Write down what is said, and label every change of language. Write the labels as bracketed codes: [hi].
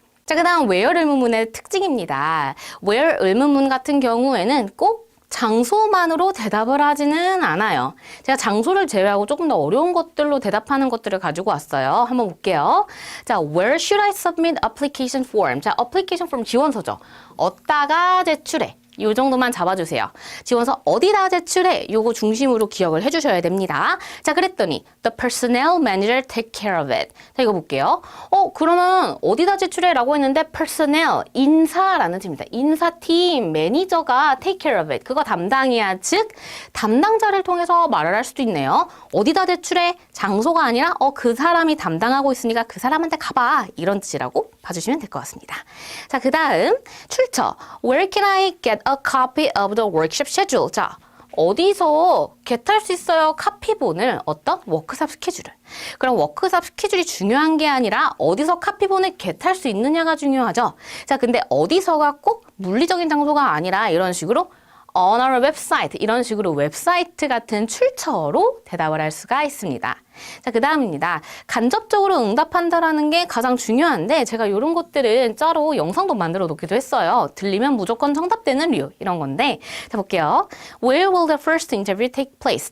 [ko] 자, 그 다음 where 의문문의 특징입니다. where 의문문 같은 경우에는 꼭 장소만으로 대답을 하지는 않아요. 제가 장소를 제외하고 조금 더 어려운 것들로 대답하는 것들을 가지고 왔어요. 한번 볼게요. 자, [en] where should I submit application form? [ko] 자, application form 지원서죠. 어디다가 제출해? 이 정도만 잡아주세요. 지원서 어디다 제출해? 요거 중심으로 기억을 해주셔야 됩니다. 자, 그랬더니 [en] the personnel manager take care of it. [ko] 자, 이거 볼게요. 그러면 어디다 제출해? 라고 했는데 personnel, 인사라는 뜻입니다. 인사팀, 매니저가 [en] take care of it. [ko] 그거 담당이야. 즉, 담당자를 통해서 말을 할 수도 있네요. 어디다 제출해? 장소가 아니라 그 사람이 담당하고 있으니까 그 사람한테 가봐. 이런 뜻이라고 봐주시면 될 것 같습니다. 자, 그 다음 출처. [en] Where can I get a copy of the workshop schedule? [ko] 자, 어디서 겟할 수 있어요? 카피본을 어떤? 워크샵 스케줄을. 그럼 워크샵 스케줄이 중요한 게 아니라 어디서 카피본을 겟할 수 있느냐가 중요하죠. 자, 근데 어디서가 꼭 물리적인 장소가 아니라 이런 식으로 [en] on our website [ko] 이런 식으로 웹사이트 같은 출처로 대답을 할 수가 있습니다. 자, 그 다음입니다. 간접적으로 응답한다라는 게 가장 중요한데 제가 이런 것들은 짜로 영상도 만들어 놓기도 했어요. 들리면 무조건 정답되는 류 이런 건데 자, 볼게요. [en] Where will the first interview take place?